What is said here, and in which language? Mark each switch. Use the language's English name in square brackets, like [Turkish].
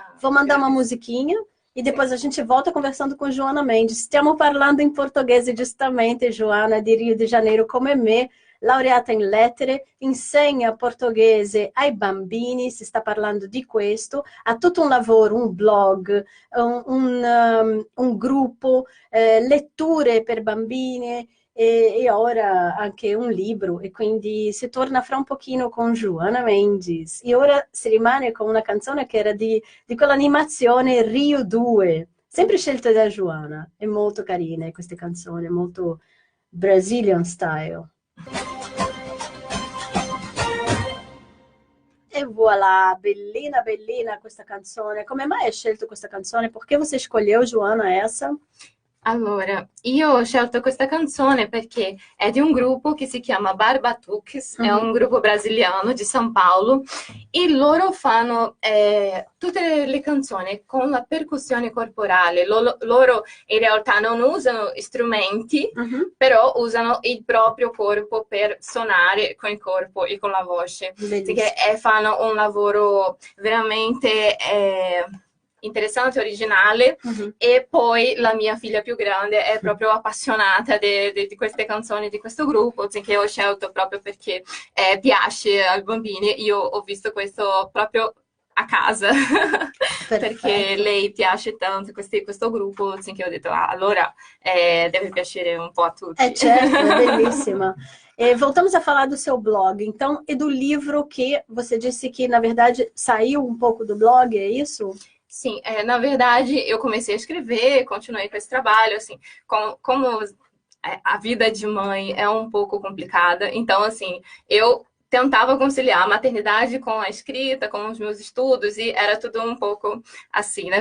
[Portuguese] Vou mandar uma musiquinha e depois a gente volta conversando com Joana Mendes. [Italian] Stiamo parlando in portoghese, giustamente, Joana, di Rio de Janeiro, come me, laureata in lettere, insegna portoghese ai bambini, si sta parlando di questo, ha tutto un lavoro, un blog, un gruppo, letture per bambine e ora anche un libro, e quindi si torna fra un pochino con Joana Mendes. E ora si rimane con una canzone che era di quell'animazione Rio 2, sempre scelta da Joana. È molto carina queste canzoni, molto [English] Brazilian style. [Italian] E voilà, bellina, bellina questa canzone. Come mai hai scelto questa canzone? [Portuguese] Perché você escolheu, Joana, essa? [Italian] Allora, io ho scelto questa canzone perché è di un gruppo che si chiama Barbatuques, è un gruppo brasiliano di São Paulo, e loro fanno tutte le canzoni con la percussione corporale. Loro in realtà non usano strumenti, però usano il proprio corpo per suonare con il corpo e con la voce. Perché fanno un lavoro veramente... interessante, originale, e poi la mia figlia più grande è proprio appassionata di queste canzoni di questo gruppo, che ho scelto proprio perché piace ai bambini. Io ho visto questo proprio a casa perché lei piace tanto questo gruppo, che ho detto, allora deve piacere un po' a tutti. Certo, è bellissima. [Portuguese] Voltamos a falar do seu blog, então, e do livro que você disse que, na verdade, saiu um pouco do blog, é isso? Sim, na verdade, eu comecei a escrever, continuei com esse trabalho, assim, como a vida de mãe é um pouco complicada, então, assim, eu tentava conciliar a maternidade com a escrita, com os meus estudos, e era tudo um pouco assim, né?